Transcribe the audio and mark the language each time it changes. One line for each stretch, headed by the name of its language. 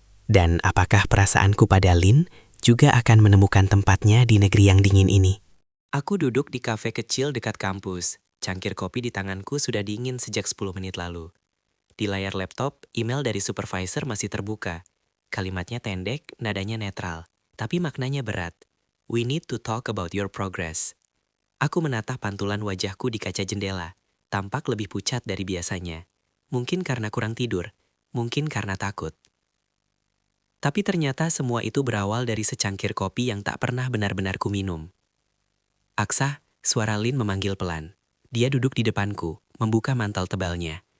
Indonesian: Dan apakah perasaanku pada Lin juga akan menemukan tempatnya di negeri yang dingin ini? Aku duduk di kafe kecil dekat kampus. Cangkir kopi di tanganku sudah dingin sejak 10 menit lalu. Di layar laptop, email dari supervisor masih terbuka. Kalimatnya pendek, nadanya netral, tapi maknanya berat.
English: "We need to talk about your progress."
Indonesian: Aku menatah pantulan wajahku di kaca jendela, tampak lebih pucat dari biasanya. Mungkin karena kurang tidur, mungkin karena takut. Tapi ternyata semua itu berawal dari secangkir kopi yang tak pernah benar-benar kuminum. "Aksa," suara Lin memanggil pelan. Dia duduk di depanku, membuka mantel tebalnya.